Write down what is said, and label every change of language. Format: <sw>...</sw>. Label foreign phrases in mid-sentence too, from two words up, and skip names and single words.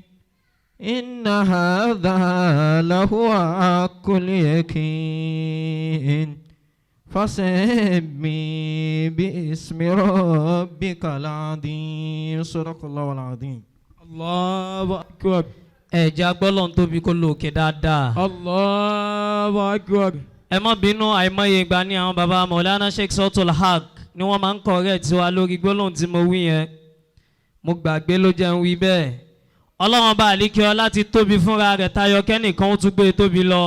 <ar>إن هذا لهو حق اليقين. فسبح باسم ربك العظيم. صدق الله العظيم. الله أكبر.</ar> <yo>ẹ jẹ́ agbọ́lọ́n tóbi kó lókè dáadáa.</yo> <ar>الله أكبر.</ar> <yo>ẹ má bínú àìmọye ìgbà ní àwọn baba Maulana Sheikh Sautul Haq ni wọ́n máa ń correct tiwa lórí gbólóhùn tí mo wí yẹn. mo gbàgbé ló jẹ́ ń wí bẹ́ẹ̀. ọlọ́run bá àlíkẹ́ ọ láti tóbi fúnra rẹ̀ tayọ kẹ́nìkan ó tún gbé tóbi lọ.</yo>